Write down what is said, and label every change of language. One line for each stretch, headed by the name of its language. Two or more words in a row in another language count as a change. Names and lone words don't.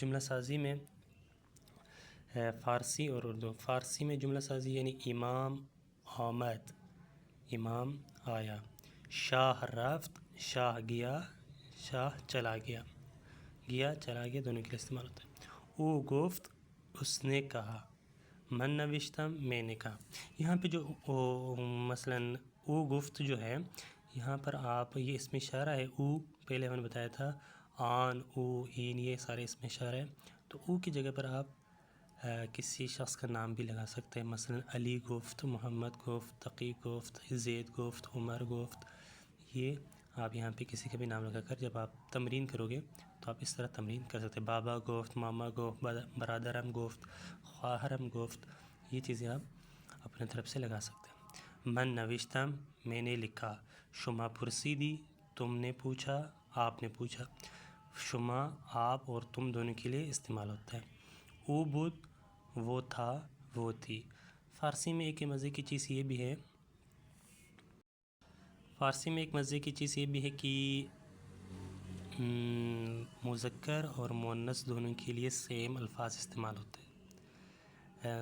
Urdu: جملہ سازی میں فارسی اور اردو. فارسی میں جملہ سازی یعنی
Persian: امام آمد،
Urdu: امام آیا.
Persian: شاہ رفت،
Urdu: شاہ گیا، شاہ چلا گیا. گیا چلا گیا دونوں کے لیے استعمال ہوتا ہے.
Persian: او گفت،
Urdu: اس نے کہا.
Persian: من نوشتم،
Urdu: میں نے کہا. یہاں پہ جو مثلاً
Persian: او گفت
Urdu: جو ہے یہاں پر آپ یہ اس میں اشارہ ہے. او پہلے ہم نے بتایا تھا
Persian: آن، او، این،
Urdu: یہ سارے اس میں اشارہ ہے. تو او کی جگہ پر آپ کسی شخص کا نام بھی لگا سکتے ہیں.
Persian: مثلاً علی گفت، محمد گفت، تقی گفت، زید گفت، عمر گفت.
Urdu: یہ آپ یہاں پہ کسی کا بھی نام لگا کر جب آپ تمرین کرو گے تو آپ اس طرح تمرین کر سکتے ہیں.
Persian: بابا گفت، ماما گفت، برادرم گفت، خواہرم گفت.
Urdu: یہ چیزیں آپ اپنے طرف سے لگا سکتے ہیں.
Persian: من نوشتم،
Urdu: میں نے لکھا.
Persian: شما پرسیدی،
Urdu: تم نے پوچھا، آپ نے پوچھا. شما آپ اور تم دونوں کے لیے استعمال ہوتا ہے.
Persian: او بود،
Urdu: وہ تھا، وہ تھی. فارسی میں ایک مزے کی چیز یہ بھی ہے کہ مذکر اور مؤنث دونوں کے لیے سیم الفاظ استعمال ہوتے ہیں.